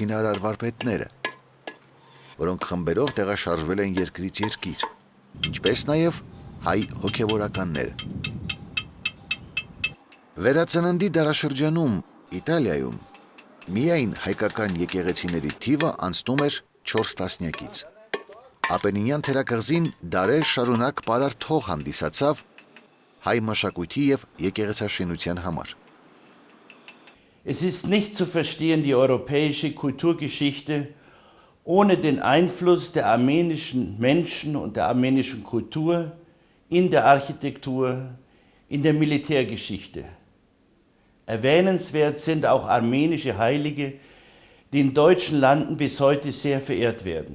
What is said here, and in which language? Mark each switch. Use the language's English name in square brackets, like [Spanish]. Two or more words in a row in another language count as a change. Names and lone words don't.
[Armenian] շինարար վարպետները, որոնք խմբերով տեղաշարժվել են երկրից երկիր, ինչպես նաև հայ հոգևորականները։ Վերածննդի դարաշրջանում Իտալիայում միայն հայկական եկեղեցիների թիվը անցնում էր 4 տասնյակից։ Ապենինյան թերակղզին դարեր շարունակ պարարտ հող հանդիսացավ հայ մշակույթի եւ եկեղեցաշինության համար։ [German] Es ist nicht zu verstehen, die europäische Kulturgeschichte, ohne den Einfluss der armenischen Menschen und der armenischen Kultur in der Architektur, in der Militärgeschichte. Erwähnenswert sind auch armenische Heilige, die in deutschen Landen bis heute sehr verehrt werden.